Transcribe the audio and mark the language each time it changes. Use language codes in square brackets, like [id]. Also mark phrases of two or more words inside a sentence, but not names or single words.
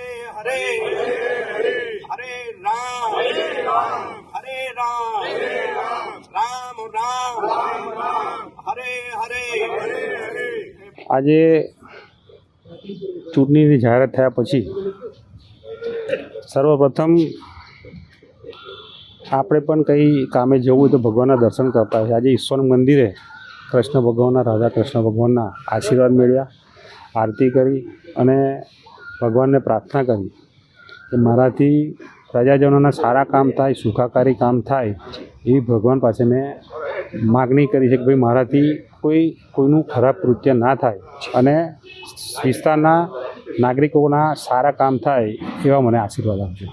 [sa] हरे हरे राम हरे राम राम राम हरे हरे. [gu] આજે ચૂંટણીની જાહેરાત થયા પછી સર્વપ્રથમ આપણે પણ કંઈ કામે જવું હોય તો ભગવાનના દર્શન કરતા હોય. આજે ઈશ્વર મંદિરે કૃષ્ણ ભગવાનના, રાધા કૃષ્ણ ભગવાનના આશીર્વાદ મેળવ્યા, આરતી કરી અને ભગવાનને પ્રાર્થના કરી કે મારાથી પ્રજાજનોના સારા કામ થાય, સુખાકારી કામ થાય એવી ભગવાન પાસે મેં માગણી કરી છે કે ભાઈ મારાથી કોઈનું ખરાબ કૃત્ય ના થાય અને વિસ્તારના નાગરિકોના સારા કામ થાય એવા મને આશીર્વાદ આપજો.